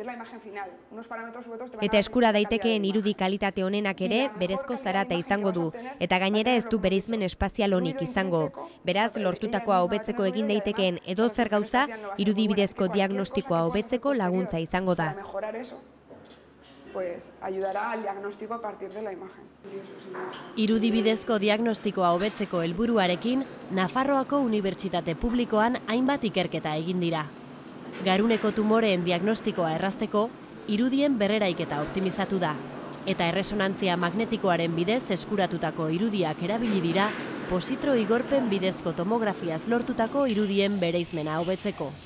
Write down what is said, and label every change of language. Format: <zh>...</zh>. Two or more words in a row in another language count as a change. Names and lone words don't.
<eu>Eta eskura daitekeen irudi kalitate honenak ere berezko zarata izango du, eta gainera ez du bereizmen espazial honik izango. Beraz, lortutakoa hobetzeko egin daitekeen edozer gauza, irudi bidezko diagnostikoa hobetzeko laguntza izango da.</eu> <es>Ayudará al diagnóstico a partir de la imagen.</es> <eu>Irudibidezko diagnostikoa hobetzeko helburuarekin, Nafarroako Unibertsitate Publikoan hainbat ikerketa egin dira. Garuneko tumoreen diagnostikoa errazteko, irudien berreraiketa optimizatu da, eta erresonantzia magnetikoaren bidez eskuratutako irudiak erabili dira, positro igorpen bidezko tomografiaz lortutako irudien bereizmena hobetzeko.</eu>